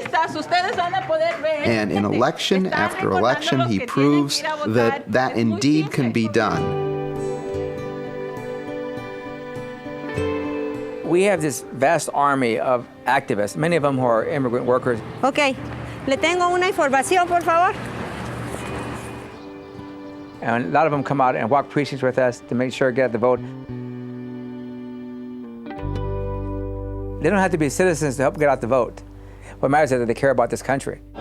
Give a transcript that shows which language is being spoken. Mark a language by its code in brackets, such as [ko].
[en] And in election after election, he proves that indeed can be done. We have this vast army of activists, many of them who are immigrant workers. [es] Okay, le tengo una información, por favor. [en] And a lot of them come out and walk precincts with us to make sure to get the vote. They don't have to be citizens to help get out the vote. What matters is that they care about this country.